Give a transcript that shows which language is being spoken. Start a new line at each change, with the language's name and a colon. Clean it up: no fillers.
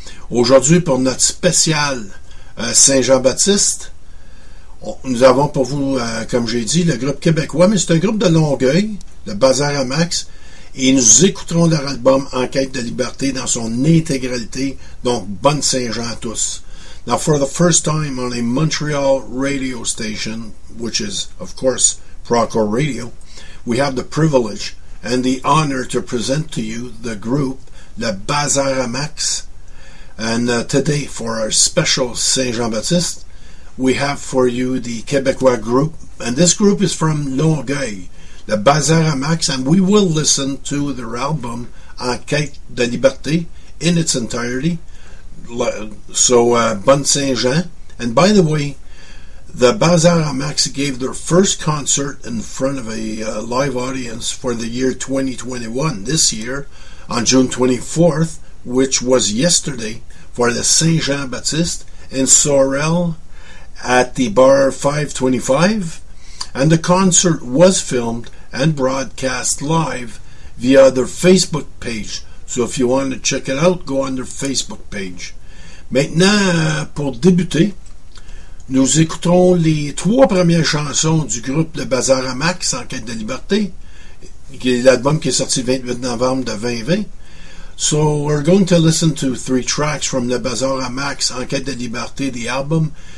French: Aujourd'hui, pour notre spécial Saint-Jean-Baptiste, nous avons pour vous, comme j'ai dit, le groupe québécois, mais c'est un groupe de Longueuil, Le Bazar à Max, et nous écouterons leur album En quête de liberté dans son intégralité. Donc, bonne Saint-Jean à tous.
English: Now, for the first time on a Montreal radio station, which is, of course, Procore Radio, we have the privilege and the honor to present to you the group, Le Bazar à Max. And today, for our special Saint-Jean-Baptiste, we have for you the Québécois group. And this group is from Longueuil, Le Bazar à Max. And we will listen to their album, En quête de liberté, in its entirety. So,
French: bonne Saint-Jean.
English: And by the way, The Bazar à Max gave their first concert in front of a live audience for the year 2021, this year, on June 24th, which was yesterday, for the Saint-Jean-Baptiste in Sorel at the Bar 525. And the concert was filmed and broadcast live via their Facebook page. So if you want to check it out, go on their Facebook page.
French: Maintenant, pour débuter, nous écoutons les trois premières chansons du groupe Le Bazar à Max, En quête de liberté, qui est l'album qui est sorti le 28 novembre de 2020.
English: So, we're going to listen to three tracks from Le Bazar à Max, En quête de liberté, the album.